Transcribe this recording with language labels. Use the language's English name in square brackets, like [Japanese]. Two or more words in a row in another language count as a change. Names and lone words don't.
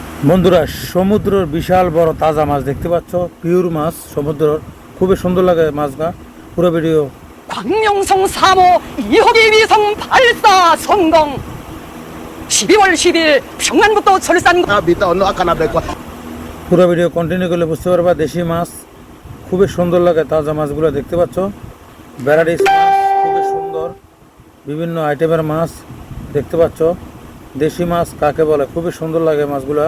[Bangla] বন্ধুরা, সমুদ্রের বিশাল বড় তাজা মাছ দেখতে পাচ্ছ। পিওর মাছ সমুদ্রের, খুবই সুন্দর লাগে মাছটা। পুরো ভিডিও [Korean] 광명성 3호 2호기 위성 발사 성공. 12월 10일 평안북도 철산 [Bangla] পুরো [English] video continue [Bangla] করলে বুঝতে পারবা। দেশি মাছ খুবই সুন্দর লাগে, তাজা মাছগুলো দেখতে পাচ্ছ। ভ্যারাইটিস মাছ খুবই সুন্দর, বিভিন্ন আইটেমের মাছ দেখতে পাচ্ছ। দেশি মাছ কাকে বলে, খুবই সুন্দর লাগে মাছগুলা।